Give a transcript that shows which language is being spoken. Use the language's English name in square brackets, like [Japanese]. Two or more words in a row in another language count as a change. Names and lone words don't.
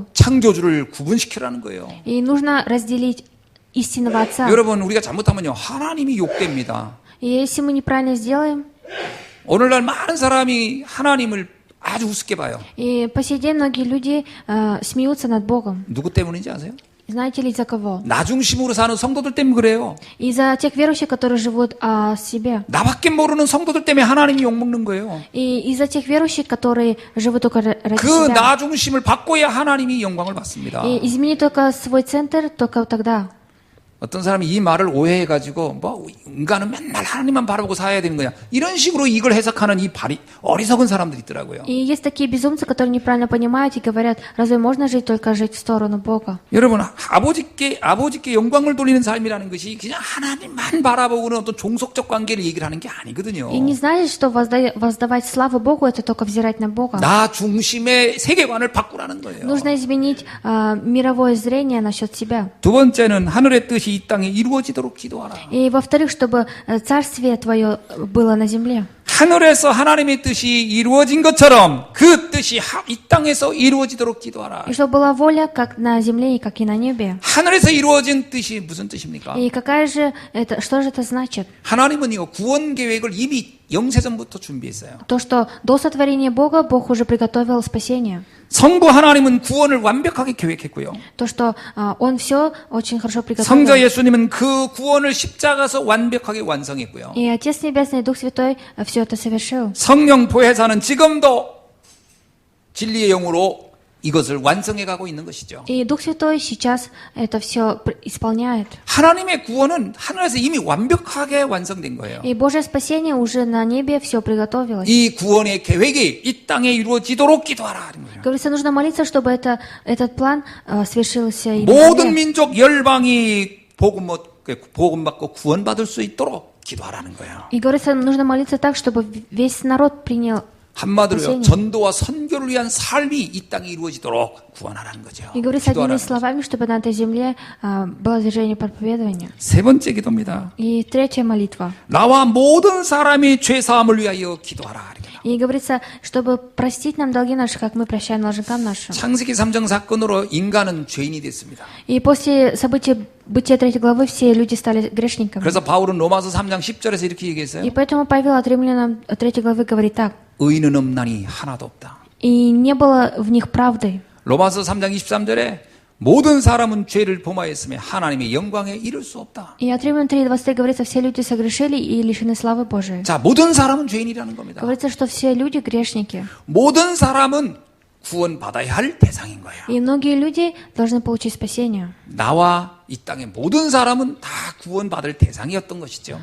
[Korean] 창조주를 구분시키라는 거예요. [Russian] И нужно разделить истинного Отца. [Korean] 여러분, 우리가 잘못하면요, 하나님이 욕됩니다. [Russian] И если мы неправильно сделаем, [Korean] 오늘날 많은 사람이 하나님을 아주 우습게 봐요. [Russian] и по сей день многие люди смеются над Богом. [Korean] 누구 때문인지 아세요? [Russian] Знаете ли, из-за кого? [Korean] 나 중심으로 사는 성도들 때문에 그래요. [Russian] Из-за тех верующих, которые живут о себе. [Korean] 나밖에 모르는 성도들 때문에 하나님이 욕먹는 거예요. [Russian] И из-за тех верующих, которые живут только ради [Korean] 그 [Russian] себя. [Korean] 나 중심을 바꿔야 하나님이 영광을 받습니다. [Russian] И измени только свой центр, только тогда. [Korean] 어떤 사람이 이 말을 오해해가지고 뭐 인간은 맨날 하나님만 바라보고 살아야 되는 거야. 이런 식으로 이걸 해석하는 이 어리석은 사람들이 있더라고요. [Russian] И есть такие безумцы, которые неправильно понимают и говорят, разве можно жить только жить в сторону Бога? [Korean] 여러분, 아버지께 영광을 돌리는 삶이라는 것이 그냥 하나님만 바라보고는 어떤 종속적 관계를 얘기를 하는 게 아니거든요. [Russian] И не значит, что воздавать славу Богу, это только взирать на Бога. [Korean] 나 중심의 세계관을 바꾸라는 거예요. [Russian] Нужно изменить мировое зрение насчет себя. [Korean] 두 번째는 하늘의 뜻이 이 땅에 이루어지도록 기도하라. [Russian] И во-вторых, чтобы царствие Твое было на земле. [Korean] 하늘에서 하나님의 뜻이 이루어진 것처럼 그 뜻이 이 땅에서 이루어지도록 기도하라. [Russian] И чтобы была воля как на земле и как и на небе. [Korean] 하늘에서 이루어진 뜻이 무슨 뜻입니까? [Russian] И какая же это, что же это значит? [Korean] 하나님은요, 구원 계획을 이미 영세전부터 준비했어요. [Russian] То, что до сотворения Бога Бог уже приготовил спасение. [Korean] 성부 하나님은 구원을 완벽하게 계획했고요. [Russian] То, что Он все очень хорошо приготовил. [Korean] 성자 예수님은 그 구원을 십자가에서 완벽하게 완성했고요. [Russian] И Отец Небесный и Дух Святой все это совершил. [Korean] 성령 보혜사는 지금도 진리의 영으로 이것을 완성해 가고 있는 것이죠. [Russian] И Дух Святой сейчас это все исполняет. [Korean] 하나님의 구원은 하늘에서 이미 완벽하게 완성된 거예요. [Russian] И Божье спасение уже на небе все приготовилось. [Korean] 이 구원의 계획이 이 땅에 이루어지도록 기도하라 하는 거예요. [Russian] Говорится, нужно молиться, чтобы этот план свершился и на [Korean] 모든 [Russian] земле. [Korean] 민족 열방이 복음 받고 구원받을 수 있도록 기도하라는 거예요. [Russian] И говорится, нужно молиться так, чтобы весь народ принял. [Korean] 한마디로요, 전도와 선교를 위한 삶이 이 땅에 이루어지도록 구원하라는 거죠. [Russian] И говорится одними [Korean] 기도하라는 [Russian] словами, чтобы на этой земле было движение проповедования. [Korean] 세 번째 기도입니다. [Russian] И третья молитва. [Korean] 나와 모든 사람이 죄 사함을 위하여 기도하라. [Russian] И говорится, чтобы простить нам долги наши, как мы прощаем должникам нашим. [Korean] 창세기 3장 사건으로 인간은 죄인이 됐습니다. [Russian] И после событий Бытия 3 главы все люди стали грешниками. [Korean] 그래서 바울은 로마서 3장 10절에서 이렇게 얘기했어요. [Russian] И поэтому Павел от Римлянам 3 главы говорит так. [Korean] 의인은 없나니 하나도 없다. [Russian] И не было в них правды. [Korean] 로마서 3장 23절에 모든 사람은 죄를 범하였으며 하나님의 영광에 이를 수 없다. [Russian] И от Римлян 3:23 говорится, все люди согрешили и лишены славы Божией. [Korean] 자, 모든 사람은 죄인이라는 겁니다. [Russian] Говорится, что все люди грешники. [Korean] 모든 사람은 구원받아야 할 대상인 거예요. [Russian] И многие люди должны получить спасение. [Korean] 나와 이 땅의 모든 사람은 다 구원받을 대상이었던 것이죠.